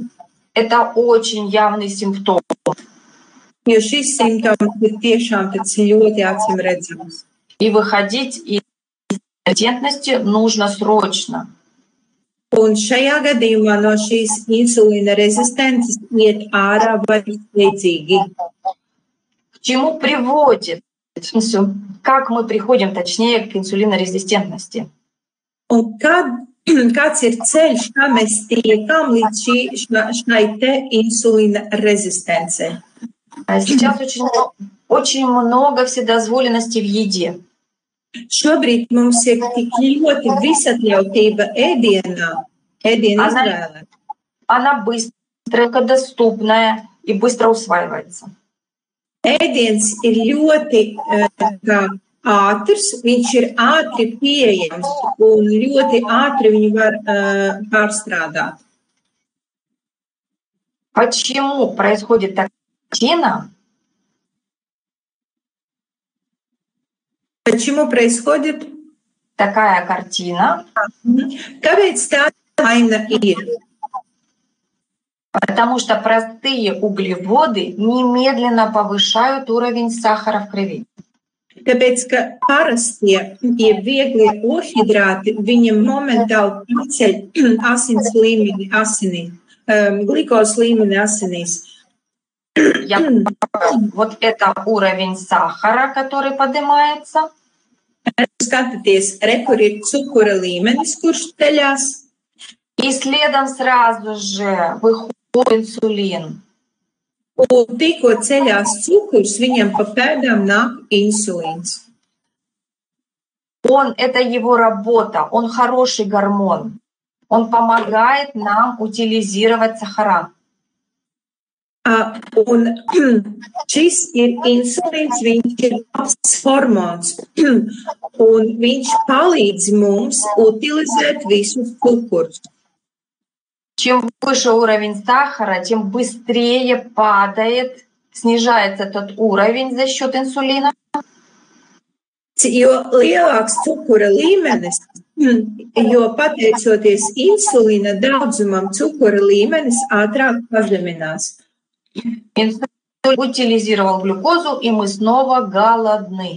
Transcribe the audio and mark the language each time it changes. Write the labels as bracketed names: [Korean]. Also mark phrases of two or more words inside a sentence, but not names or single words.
[Russian] Это очень явный симптом. [Latvian] Jo šis simptoms ir tiešām tāds ļoti acīm redzams. [Russian] И выходить из резистентности нужно срочно. [Latvian] Un šajā gadījumā no šīs insulīna rezistences iet ārā vai steidzīgi. [Russian] К чему приводит, как мы приходим, точнее, к инсулинорезистентности? [Latvian] Un kāds ir ceļš, kā mēs tiekam līdz šai te insulīna rezistencei? [Russian] Сейчас очень много вседозволенности в еде. [Latvian] Šobrīd mums ir tik ļoti visatļautība ēdienu izvēlē. [Russian] Она быстрая, доступная и быстро усваивается. [Latvian] Ēdiens ir ļoti ātrs, viņš ir ātri pieejams un ļoti ātri viņu var pārstrādāt. [Russian] Почему происходит такая картина? Почему происходит такая картина? [Latvian] Kāpēc tā aina ir? [Russian] Потому что простые углеводы немедленно повышают уровень сахара в крови. [Latvian] Tāpēc, ka parastie, vieglie ohidrāti, viņam momentāli paceļ asins līmeni asinī, glikos līmeni asinīs. [Russian] Вот это уровень сахара, который поднимается. [Latvian] Skatāties, re, kur ir cukura līmenis, kurš ceļās. [Russian] И следом сразу же выходит инсулин. [Latvian] Un tikko ceļās cukurs, viņam pa pēdām nāk insulīns. [Russian] Это его работа, он хороший гормон. Он помогает нам утилизировать сахара. [Latvian] Un šis ir insulīns, viņš ir labs hormons, un viņš palīdz mums utilizēt visus cukurus. [Russian] Чем выше уровень сахара, тем быстрее падает, снижается этот уровень за счет инсулина. [Latvian] Jo lielāks cukura līmenis, jo pateicoties insulīna daudzumam, cukura līmenis ātrāk pazeminās. [Russian] Инсулин утилизировал глюкозу, и мы снова голодны.